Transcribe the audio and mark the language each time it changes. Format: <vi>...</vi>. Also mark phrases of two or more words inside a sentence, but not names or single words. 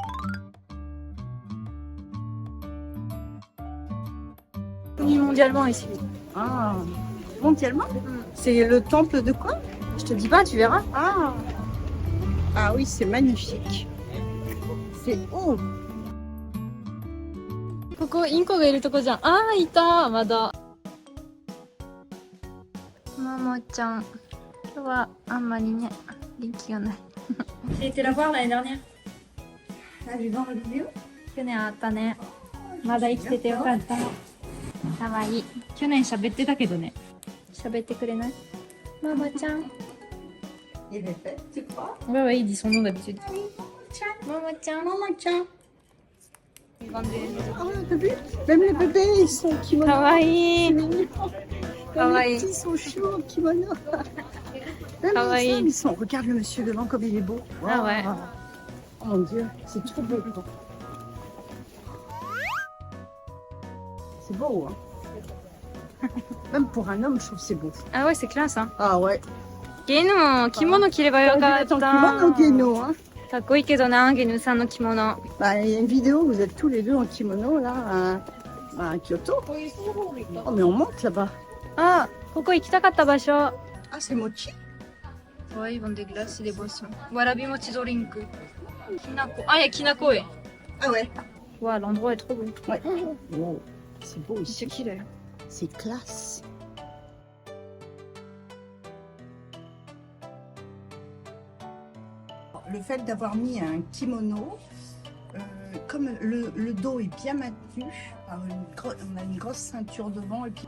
<fr>Connu mondialement ici. Ah, mondialement. C'est le temple de quoi? Je te dis pas, tu verras. Ah, ah oui, c'est magnifique. C'est haut.</fr> <ja>ここインコがいるとこじゃん。あーいたまだ。ももちゃん。今日はあんまりね元気がない。</ja> <fr>J'ai été la voir l'année dernière. Ah, j'ai vu dans la vidéo.</fr> <ja>去年あったね。まだ生きててよかった。かわいい。去年喋ってたけどね。喋ってくれない？ママちゃん。</ja> <fr>Il est fait, tu crois? Ouais, il dit son nom d'habitude. Maman chan. Maman, tiens. Ils vendent des... Ah, t'as vu? Même les bébés, ils sont en kimono. C'est Kawaii. mignon. Même Kawaii. les petits sont chauds en kimono. Même Kawaii. les hommes, ils sont... Regarde le monsieur devant comme il est beau. Ah ouais. Oh mon Dieu, c'est trop beau. C'est beau, hein? Même pour un homme, je trouve que c'est beau. Ah ouais, c'est classe, hein. Ah ouais.</fr> <ja>ゲヌも着物着ればよかっ</ja> <fr>Attends, kimono,</fr> <ja>た。</ja> <fr>Geno, hein.</fr> <ja>かっこいいけどな、ゲヌさんの着物。</ja> <fr>Bah, il y a une vidéo, vous êtes tous les deux en kimono là, à Kyoto. Oh, mais on monte là-bas.</fr> <ja>あ、ここ行きたかった場所。</ja> <fr>Ah, c'est mochi. Ouais, ils vendent des glaces et des boissons. Warabi mochi drink. Kinako. Ah, il y a Kinako, ouais. Ah ouais. Ouais, l'endroit est trop beau. Ouais. Wow, c'est beau C'est ici. qui là? C'est classe. Le fait d'avoir mis un kimono, comme le dos est bien maintenu, par on a une grosse ceinture devant et puis</fr>